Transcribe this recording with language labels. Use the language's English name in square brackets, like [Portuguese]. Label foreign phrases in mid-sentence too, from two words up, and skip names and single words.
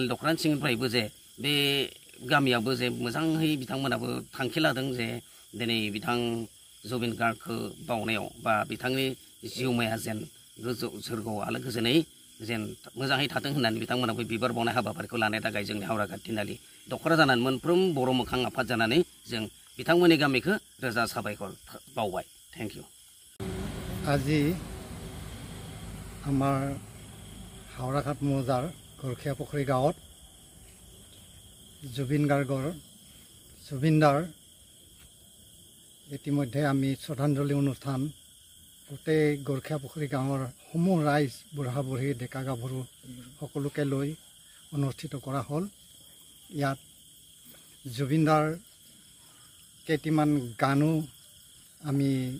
[Bodo] दखरानि सिंनिफ्रायबो जे बे गामियावबो जे मोजाङै बिथांमोनाबो थांखि लादों जे दिनै बिथां जुबिन गार्गखौ बावनायाव बा बिथांनि जिउमाया जेन गोजौ सोरगोआव आलो गोजोनै जेन मोजाङै थाथों होननानै बिथांमोनाबो बिबार बावनाय हाबाफारिखौ लानो थाखाय जोंनि हावरागा तिनालि दखरा जानानै मोनफ्रोम बर' मोखां आफाद जानानै जों बिथांमोननि गामिखौ रोजा साबायखर बावबाय [English] thank you [Assamese] আজি আমাৰ হাওৰাঘাট মৌজাৰ গৰখীয়া পুখুৰী গাঁৱত জুবিনদাৰ ইতিমধ্যে আমি শ্ৰদ্ধাঞ্জলি অনুষ্ঠান গোটেই গৰখীয়া পুখুৰী গাঁৱৰ সমূহ ৰাইজ বুঢ়া বুঢ়ী ডেকা গাভৰু সকলোকে লৈ অনুষ্ঠিত কৰা হ'ল ইয়াত জুবিনদাৰ কেইটিমান গানো আমি